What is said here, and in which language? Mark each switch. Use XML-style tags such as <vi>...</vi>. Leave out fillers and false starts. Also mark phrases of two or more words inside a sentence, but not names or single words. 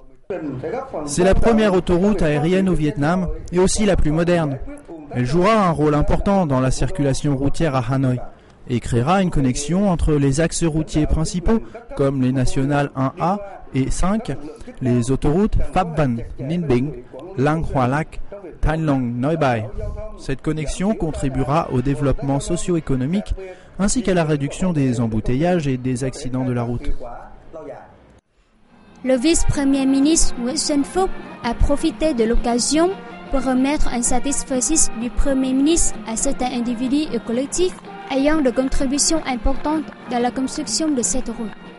<fr>C'est la première autoroute aérienne au Vietnam et aussi la plus moderne. Elle jouera un rôle important dans la circulation routière à Hanoï et créera une connexion entre les axes routiers principaux comme les nationales 1A et 5, les autoroutes Pháp Vân, Ninh Bình, Lang Hoa Lac, Thanh Long Noi Bai. Cette connexion contribuera au développement socio-économique ainsi qu'à la réduction des embouteillages et des accidents de la route. Le vice-premier ministre Nguyễn Xuân Phúc a profité de l'occasion pour remettre un satisfecit du Premier ministre à certains individus et collectifs ayant de contributions importantes dans la construction de cette route.</fr>